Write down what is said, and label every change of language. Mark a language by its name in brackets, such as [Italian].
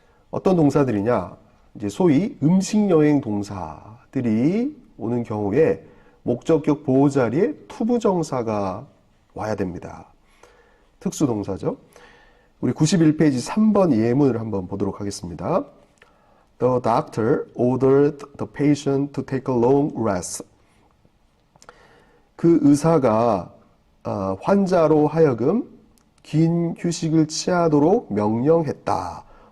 [Korean] 어떤 동사들이냐? 이제 소위 음식여행 동사들이 오는 경우에 목적격 보호 자리에 투부정사가 와야 됩니다. 특수동사죠. 우리 91페이지 3번 예문을 한번 보도록 하겠습니다. [English] The doctor ordered the patient to take a long rest. [Korean] 그 의사가 환자로 하여금 긴 휴식을 취하도록 명령했다.